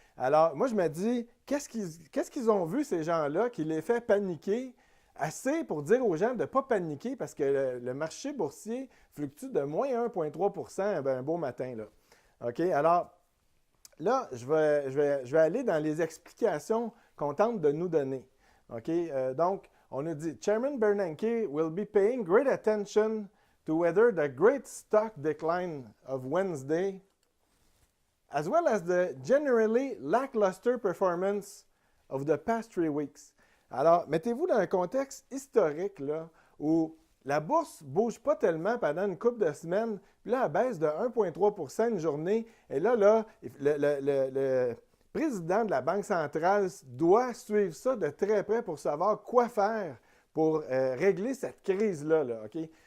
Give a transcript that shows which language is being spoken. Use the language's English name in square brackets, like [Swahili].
[French] Alors, moi, je me dis, qu'est-ce qu'ils ont vu, ces gens-là, qui les fait paniquer assez pour dire aux gens de ne pas paniquer parce que le marché boursier fluctue de moins 1,3 % un beau matin. Là. OK? Alors, là, je vais aller dans les explications qu'on tente de nous donner. OK? Donc, on nous dit [English] Chairman Bernanke will be paying great attention to whether the great stock decline of Wednesday, as well as the generally lackluster performance of the past 3 weeks. [French] Alors, mettez-vous dans un contexte historique là, où la bourse ne bouge pas tellement pendant une couple de semaines, puis là, elle baisse de 1,3 % une journée. Et là, le président de la Banque centrale doit suivre ça de très près pour savoir quoi faire pour régler cette crise-là. Là, okay?